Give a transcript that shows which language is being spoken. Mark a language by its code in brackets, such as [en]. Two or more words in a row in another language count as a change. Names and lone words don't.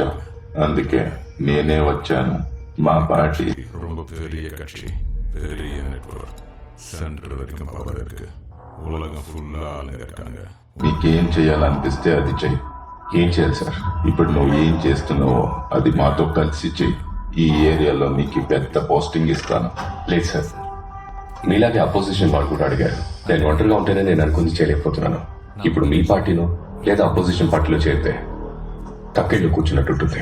[te] అందుకే నేనే వచ్చాను. మా పార్టీ [ta] ரொம்ப பெரிய கட்சி, பெரிய நெட்வொர்க், சென்ட்ரல் வரைக்கும் பவர் இருக்கு, உலகம் ஃபுல்லா ஆளுங்க இருக்காங்க. [te] నీకేం చేయాలనిపిస్తే అది చెయ్యి. ఏం చేయాలి సార్? ఇప్పుడు నువ్వు ఏం చేస్తున్నావో అది మాతో కలిసి చెయ్యి. ఈ ఏరియాలో నీకు పెద్ద పోస్టింగ్ ఇస్తాను. లేదు సార్, మీలాగే అపోజిషన్ వాళ్ళు కూడా అడిగారు. నేను ఒంటరిగా ఉంటేనే నేను అనుకుంది చేయలేకపోతున్నాను. ఇప్పుడు మీ పార్టీలో లేదా అపోజిషన్ పార్టీలో చేరితే తక్కిళ్ళు కూర్చున్నట్టుంటుంది.